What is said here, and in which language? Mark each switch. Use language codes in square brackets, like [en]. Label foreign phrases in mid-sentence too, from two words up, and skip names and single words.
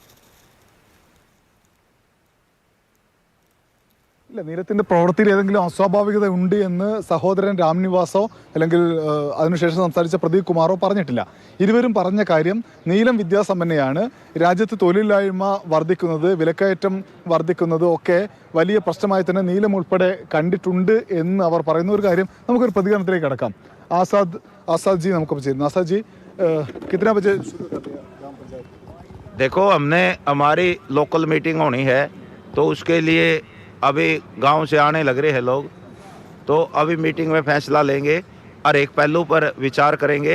[ml] ഇല്ല, നീലത്തിൻ്റെ പ്രവൃത്തിയിൽ ഏതെങ്കിലും അസ്വാഭാവികത ഉണ്ട് എന്ന് സഹോദരൻ രാംനിവാസോ അല്ലെങ്കിൽ അതിനുശേഷം സംസാരിച്ച പ്രദീപ് കുമാറോ പറഞ്ഞിട്ടില്ല. ഇരുവരും പറഞ്ഞ കാര്യം, നീലം വിദ്യാസമ്പന്നയാണ്. രാജ്യത്ത് തൊഴിലില്ലായ്മ വർദ്ധിക്കുന്നത്, വിലക്കയറ്റം വർദ്ധിക്കുന്നത് ഒക്കെ വലിയ പ്രശ്നമായി തന്നെ നീലം ഉൾപ്പെടെ കണ്ടിട്ടുണ്ട് എന്ന് അവർ പറയുന്ന ഒരു കാര്യം. നമുക്കൊരു പ്രതികരണത്തിലേക്ക് കടക്കാം. [hi] आसाद जी हमको बता। आसाद जी, कितना बजे? देखो, हमने हमारी लोकल मीटिंग होनी है, तो उसके लिए अभी गांव से आने लग रहे हैं लोग। तो अभी मीटिंग में फैसला लेंगे और एक पहलू पर विचार करेंगे।